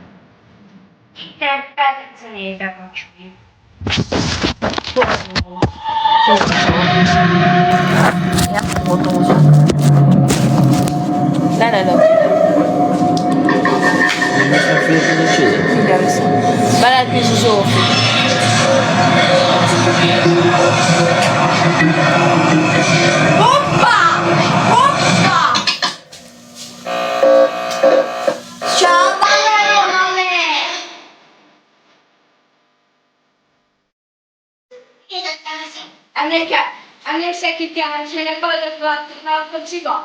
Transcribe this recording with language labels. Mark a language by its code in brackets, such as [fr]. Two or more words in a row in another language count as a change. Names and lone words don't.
[hu] Ilyen fotózó. Ne. Mindjárt vissza. Veled is Zsófi. Hoppa! [it] Ciao, Macarone! Anche che piace le cose fatte ma non si può.